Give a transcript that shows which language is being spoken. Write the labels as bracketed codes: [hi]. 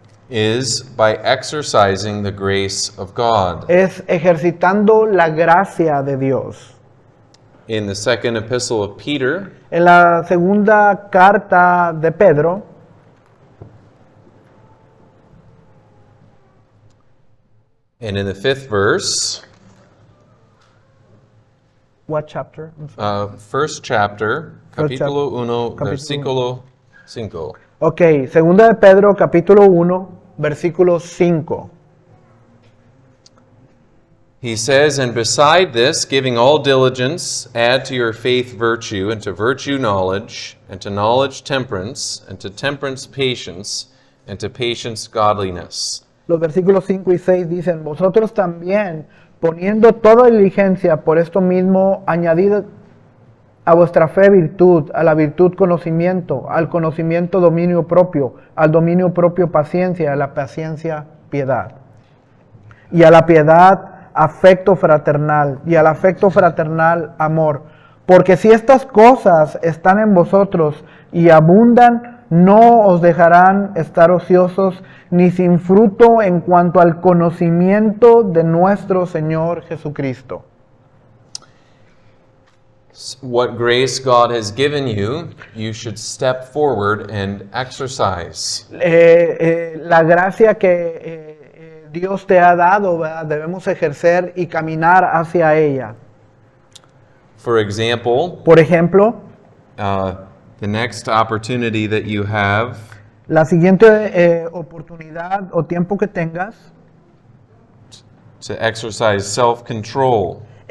[en] is by exercising the grace of God. [es] es ejercitando la gracia de Dios. [en] In the second epistle of Peter, [es] En la segunda carta de Pedro, [en] and in the 5th verse, what chapter? I'm sorry. first chapter, First [es] capítulo 1, capítulo versículo 5. Ok, segunda de Pedro, capítulo 1, versículo 5. [en] He says, and beside this, giving all diligence, add to your faith virtue, and to virtue knowledge, and to knowledge temperance, and to temperance patience, and to patience godliness. [es] Los versículos 5 y 6 dicen, vosotros también, poniendo toda diligencia, por esto mismo, añadid a vuestra fe virtud, a la virtud conocimiento, al conocimiento dominio propio, al dominio propio paciencia, a la paciencia piedad. Y a la piedad afecto fraternal, y al afecto fraternal amor. Porque si estas cosas están en vosotros y abundan, no os dejarán estar ociosos ni sin fruto en cuanto al conocimiento de nuestro Señor Jesucristo. [en] What grace God has given you, you should step forward and exercise. [es] La gracia que Dios te ha dado, ¿verdad? Debemos ejercer y caminar hacia ella. [en] For example, [es] Por ejemplo, [en] the next opportunity that you have [es] la siguiente oportunidad o tiempo que tengas, [en] to exercise self-control.